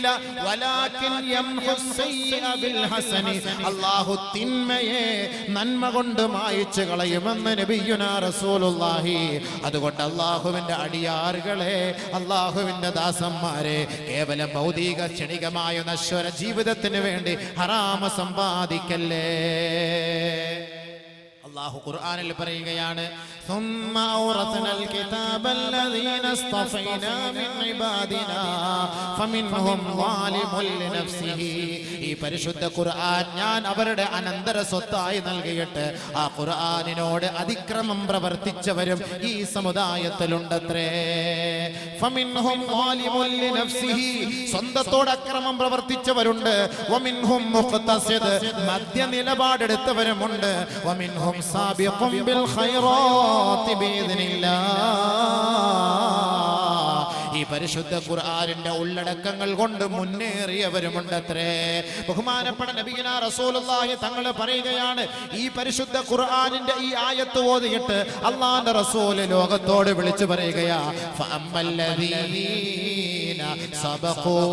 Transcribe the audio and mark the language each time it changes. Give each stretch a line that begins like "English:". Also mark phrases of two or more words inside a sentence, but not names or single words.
Arabic: ولكن يمحو السيئ بالحسن,
Malayalam: അല്ലാഹു തിന്മയെ നന്മ കൊണ്ട് മായ്ച്ചു കളയുമെന്ന്
Arabic: نبينا رسول الله.
Malayalam: അതുകൊണ്ട് അല്ലാഹുവിന്റെ അടിയാറുകളെ, അല്ലാഹുവിന്റെ ദാസന്മാരെ, കേവലം ഭൗതിക ക്ഷണികമായ നശ്വര ജീവിതത്തിന് വേണ്ടി ഹറാമ സമ്പാദിക്കല്ലേ. അല്ലാഹു ഖുർആനിൽ പറയുകയാണ്,
Arabic: ثم أورثنا الكتاب الذين اصطفينا من عبادنا فمنهم ظالم لنفسه.
Malayalam: ഈ പരിശുദ്ധ ഖുർആൻ ഞാൻ അവരുടെ അനന്തര സ്വത്തായി നൽകിയിട്ട് ആ ഖുർആനിനോട് അതിക്രമം പ്രവർത്തിച്ചവരും ഈ സമുദായത്തിലുണ്ടത്രേ.
Arabic: فمنهم ظالم لنفسه,
Malayalam: സ്വന്തത്തോട് അക്രമം പ്രവർത്തിച്ചവരുണ്ട്.
Arabic: ومنهم مقتصد,
Malayalam: മധ്യ നിലപാടെടുത്തവരുമുണ്ട്.
Arabic: ومنهم سابق بالخيرات بإذن الله.
Malayalam: ഈ പരിശുദ്ധ ഖുർആനിന്റെ ഉള്ളടക്കങ്ങൾ കൊണ്ട് മുന്നേറിയവരുമുണ്ടത്രേ. ബഹുമാനപ്പെട്ട
Arabic: نبينا رسول الله
Malayalam: തങ്ങൾ പറയുകയാണ്, ഈ പരിശുദ്ധ ഖുർആനിന്റെ ഈ ആയത്ത് ഓതിയിട്ട് അല്ലാഹുവിന്റെ റസൂൽ ലോകത്തോട് വിളിച്ചു പറയുകയാ,
Arabic: فأما الذين سبقوا,